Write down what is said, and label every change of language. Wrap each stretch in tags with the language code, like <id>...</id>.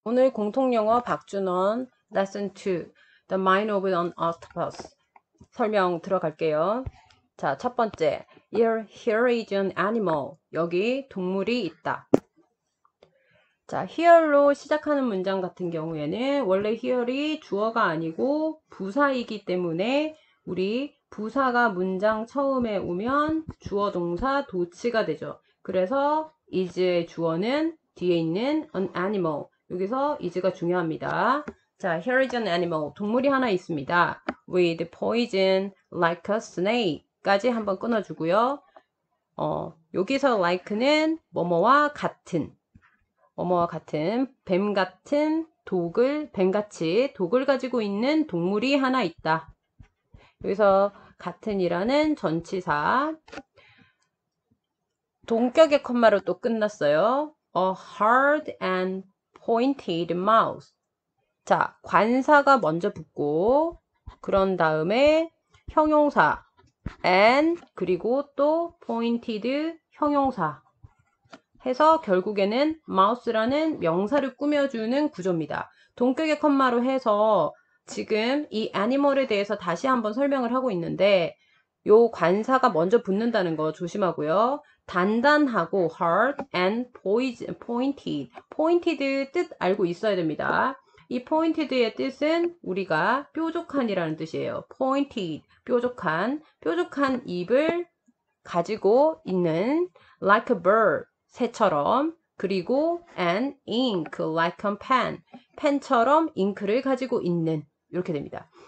<ko>오늘 공통영어 박준원 Lesson 2 The Mind of an Octopus 설명 들어갈게요. 자, 첫 번째</ko> <en>here is an animal.</en> <ko>여기 동물이 있다. 자, here로 시작하는 문장 같은 경우에는 원래 here이 주어가 아니고 부사이기 때문에 우리 부사가 문장 처음에 오면 주어 동사 도치가 되죠. 그래서 is의 주어는 뒤에 있는 an animal. 여기서 is가 중요합니다. 자,</ko> <en>here is an animal.</en> <ko>동물이 하나 있습니다.</ko> <en>with poison like a snake</en> <ko>까지 한번 끊어주고요. 여기서 like는 뭐뭐와 같은 뭐뭐와 같은 뱀 같은 뱀같이 독을 가지고 있는 동물이 하나 있다. 여기서 같은이라는 전치사 동격의 컴마로 또 끝났어요.</ko> <en>A hard and pointed mouth.</en> <ko>자, 관사가 먼저 붙고 그런 다음에 형용사 and 그리고 또 pointed 형용사 해서 결국에는 mouse라는 명사를 꾸며주는 구조입니다. 동격의 컴마로 해서 지금 이 animal에 대해서 다시 한번 설명을 하고 있는데 요 관사가 먼저 붙는다는 거 조심하고요.</ko> <en>단단하고 hard and pointed.</en> <ko>pointed 뜻 알고 있어야 됩니다. 이 pointed의 뜻은 우리가 뾰족한이라는 뜻이에요. pointed, 뾰족한 입을 가지고 있는</ko> <en>like a bird,</en> <ko>새처럼 그리고</ko> <en>an ink like a pen,</en> <ko>펜처럼 잉크를 가지고 있는 이렇게 됩니다.</ko>